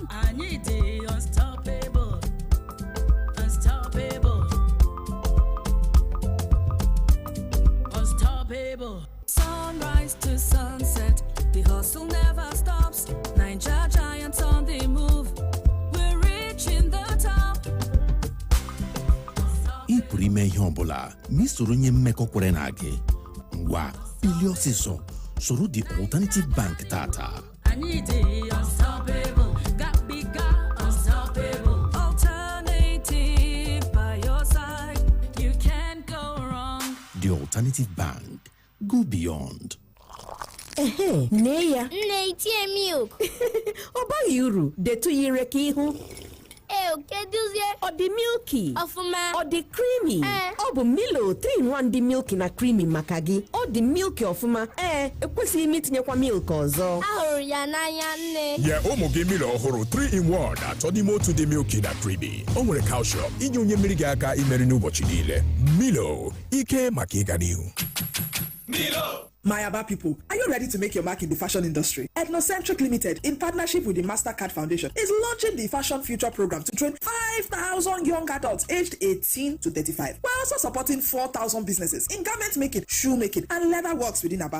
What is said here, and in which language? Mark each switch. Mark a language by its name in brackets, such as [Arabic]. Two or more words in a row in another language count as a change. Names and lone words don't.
[English] I need it unstoppable. Unstoppable. Unstoppable. Sunrise to sunset. The hustle never stops. Naija giants on the move. We're reaching the top. [Igbo] Ị pụrụ ime ihe ọbụla ma isoro onye mmekọ kwere na gị. Ngwa, ili ọsịsọ, soro the Alternative Bank tata. [English] I need it unstoppable. Got bigger unstoppable. Alternative by your side. You can't go wrong. The Alternative Bank. Go beyond. [Igbo] Nne ya. Nne itie milk. Ọ baghị uru detu ire ka ihu. Keduzie. Ọ dị milky. Ọfụma. Ọ dị creamy. Ọ bụ Milo 3-in-1 dị milky na creamy maka gị. Ọ dị milky ọfụma. Ekwesịghị m itinyekwa milk ọzọ. Ahụrụ ya n'anya nne. Nye ụmụ gị Milo ọhụrụ 3-in-1 atọ n'ime otu dị milky na creamy. O nwere calcium inye onye mmiri gị aka imeri n'ụbọchị niile. Milo, ike maka ịga n'ihu. [English] My Aba people, are you ready to make your mark in the fashion industry? Ethnocentric Limited, in partnership with the MasterCard Foundation, is launching the Fashion Future Program to train 5,000 young adults aged 18 to 35. We're also supporting 4,000 businesses in garment making, shoe making, and leather works within Aba.